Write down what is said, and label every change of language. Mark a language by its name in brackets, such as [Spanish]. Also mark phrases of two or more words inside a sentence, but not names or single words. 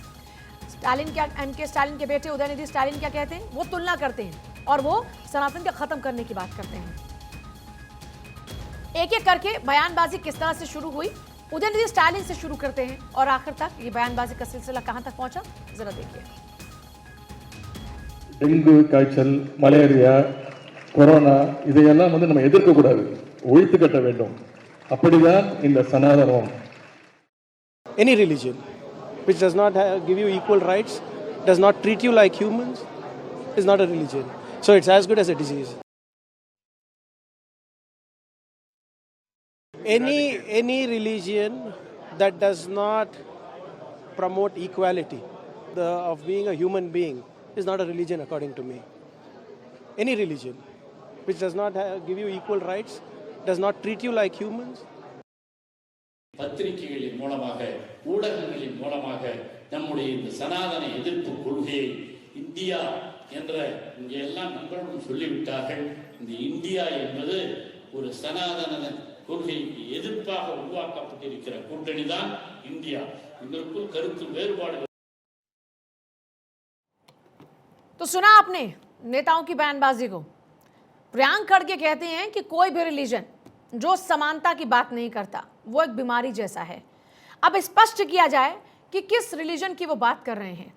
[Hindi] स्टालिन क्या, MK स्टालिन के बेटे उदयनिधि स्टालिन क्या कहते हैं, वो तुलना करते हैं और वो सनातन को खत्म करने की बात करते हैं। एक एक करके बयानबाजी किस तरह से शुरू हुई, उदयनिधि स्टालिन से शुरू करते हैं और आखिर तक ये बयानबाजी का सिलसिला कहां तक पहुंचा, जरा देखिए। [Tamil] டெங்கு காய்ச்சல், மலேரியா, கொரோனா இதையெல்லாம் நம்ம எதிர்க்க கூடாது, ஒழித்து கட்ட வேண்டும். அப்படிதான் இந்த சனாதனம். [English] Any religion which does not give you equal rights, does not treat you like humans, is not a religion. So it's as good as a disease. Any religion that does not promote equality of being a human being is not a religion according to me. Any religion which does not give you equal rights, does not treat you like humans. [Tamil] பத்திரிகைகளின் மூலமாக, ஊடகங்களின் மூலமாக நம்முடைய இந்த சனாதன எதிர்ப்பு கொள்கையை இந்தியா என்ற இங்கே எல்லாம் நண்பர்களும் சொல்லிவிட்டார்கள். இந்த இந்தியா என்பது ஒரு சனாதன கொள்கைக்கு எதிர்ப்பாக உருவாக்கப்பட்டிருக்கிற கூட்டணி தான் இந்தியா. இதற்குள் கருத்து வேறுபாடு। [Hindi] तो सुना आपने नेताओं की बयानबाजी को। प्रियांक खड़गे कहते हैं कि कोई भी रिलीजन जो समानता की बात नहीं करता वो एक बीमारी जैसा है। अब स्पष्ट किया जाए कि किस रिलीजन की वो बात कर रहे हैं।